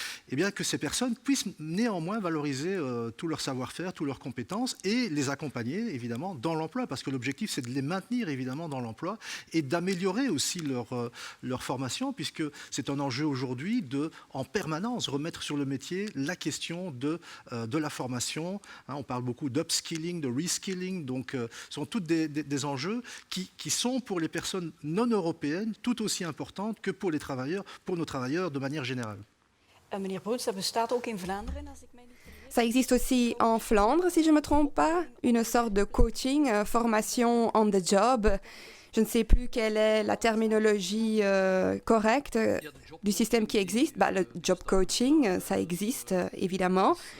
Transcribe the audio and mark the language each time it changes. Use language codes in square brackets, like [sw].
[fr] eh bien que ces personnes puissent néanmoins valoriser tout leur savoir-faire, toutes leurs compétences et les accompagner évidemment dans l'emploi, parce que l'objectif c'est de les maintenir évidemment dans l'emploi et d'améliorer aussi leur formation, puisque c'est un enjeu aujourd'hui de, en permanence, remettre sur le métier la question de la formation. On parle beaucoup d'upskilling, de reskilling, donc ce sont tous des enjeux qui sont pour les personnes non européennes tout aussi importants que pour les travailleurs, pour nos travailleurs de manière générale. [nl] Meneer Bruns, ça bestaat ook in Vlaanderen, als ik mij niet vergis. [fr] Ça existe aussi en Flandre, si je ne me trompe pas, une sorte de coaching, formation on the job, Je ne sais plus quelle est la terminologie correcte du système qui existe. Le job coaching, ça existe évidemment.